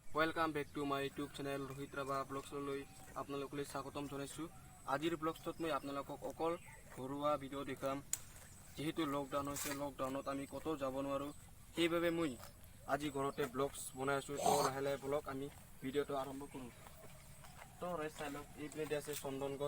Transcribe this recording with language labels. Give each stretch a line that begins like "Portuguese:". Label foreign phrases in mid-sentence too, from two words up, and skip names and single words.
English: welcome back to my YouTube channel रोहित राभा ब्लग्सলৈ
Assamese: আপোনালোকলৈ স্বাগতম জনাইছো। আজিৰ ব্লগছত মই আপোনালোকক অকল ঘৰুৱা ভিডিঅ' দেখাম। যেহেতু লকডাউন হৈছে, লকডাউনত আমি কতো যাব নোৱাৰো, সেইবাবে মই আজি ঘৰতে ব্লগছ বনাই আছো। তো লাহে লাহে ব্লগ আমি ভিডিঅ'টো আৰম্ভ কৰোঁ। তো ৰাইট চাই লওক, এইপিনে আছে চন্দন গছ।